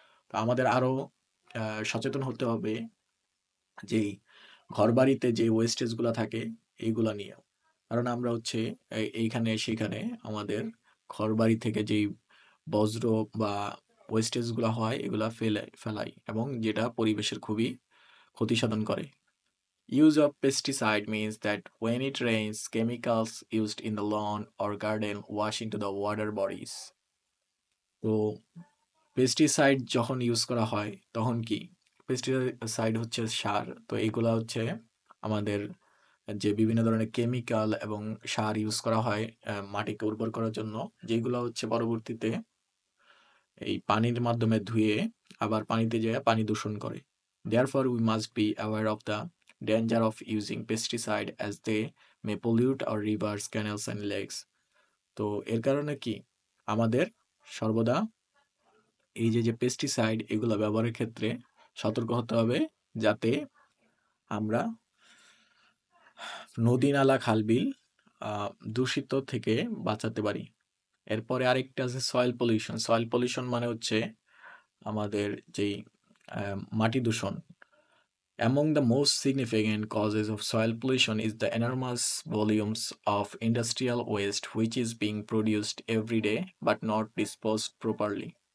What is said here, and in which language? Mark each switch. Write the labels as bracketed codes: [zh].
[bn] তো আমাদের আরো সচেতন হতে হবে যেই ঘরবাড়িতে যে ওয়েস্টেজ গুলা থাকে এইগুলা নিয়ে। কারণ আমরা হচ্ছে এইখানে সেখানে আমাদের ঘরবাড়ি থেকে যেই বজ্র বা ওয়েস্টেজ গুলা হয় এগুলা ফেলাই এবং যেটা পরিবেশের খুবই ক্ষতি সাধন করে। [en] Use of pesticide means that when it rains, chemicals used in the lawn or garden wash into the water bodies. [bn] তো পেস্টিসাইড যখন ইউজ করা হয় তখন কি পেস্টিসাইড হচ্ছে সার। তো এইগুলা হচ্ছে আমাদের যে বিভিন্ন ধরনের কেমিক্যাল এবং সার ইউজ করা হয় মাটিকে উর্বর করার জন্য, যেগুলো হচ্ছে পরবর্তীতে এই পানির মাধ্যমে ধুয়ে আবার পানিতে যেয়ে পানি দূষণ করে। [en] Therefore, we must be aware of the danger of using pesticide as they may pollute our rivers, canals and lakes. [bn] তো এর কারণে কি আমাদের সর্বদা এই যে পেস্টিসাইড এগুলো ব্যবহারের ক্ষেত্রে সতর্ক হতে হবে, যাতে আমরা নদী নালা খালবিল দূষিত থেকে বাঁচাতে পারি। এরপরে আরেকটা আছে সয়েল পলিউশন। সয়েল পলিউশন মানে হচ্ছে আমাদের যেই মাটি দূষণ। [en] Among the most significant causes of soil pollution is the enormous volumes of industrial waste which is being produced every day but not disposed properly.